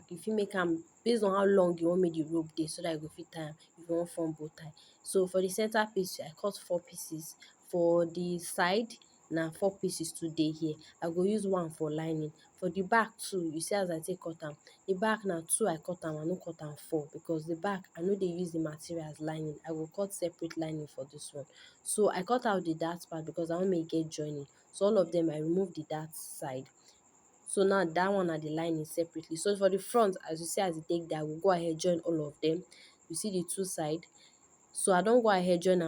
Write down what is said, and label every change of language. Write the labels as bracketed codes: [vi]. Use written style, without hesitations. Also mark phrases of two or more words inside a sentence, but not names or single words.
[pcm] You fit make am based on how long you want make the rope dey, so that you go fit tie am if you wan form bow tie. So for the center piece I cut 4 pieces. For the side na 4 pieces too dey here. I go use 1 for lining. For the back too, you see as I take cut am. The back na 2 I cut am, I no cut am 4, because the back I no dey use the material as lining. I go cut separate lining for this one. So I cut out the dart part because I wan make e get joining. So all of them I remove the dart side. So now that one na the lining separately. So for the front, as you see as e take there, I will go ahead join all of them. You see the 2 side. So I don go ahead join am.